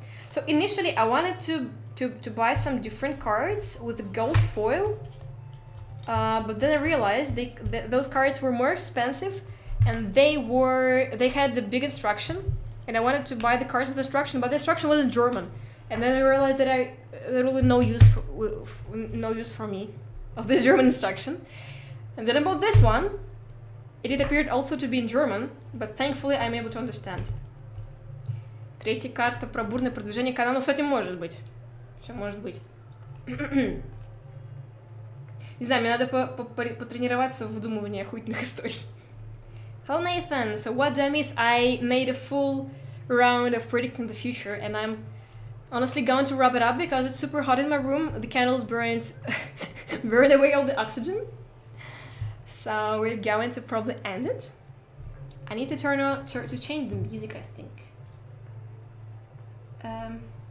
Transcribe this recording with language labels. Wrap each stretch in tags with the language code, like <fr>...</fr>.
<en>So initially I wanted to buy some different cards with gold foil, but then I realized those cards were more expensive and they had the big instruction, and I wanted to buy the cards with instruction, but the instruction was in German. And then I realized that there really no use for me of this German instruction. And then I bought this one. It appeared also to be in German, but thankfully I'm able to understand.</en> <ru>Третья карта про бурное продвижение канала. Ну, кстати, может быть. Все может быть. Не знаю, мне надо потренироваться в выдумывании охуительных историй.</ru> <en>Hello Nathan, so what do I miss? I made a full round of predicting the future, and I'm honestly going to wrap it up because it's super hot in my room. The candles burned away all the oxygen. So we're going to probably end it. I need to to change the music, I think.</en>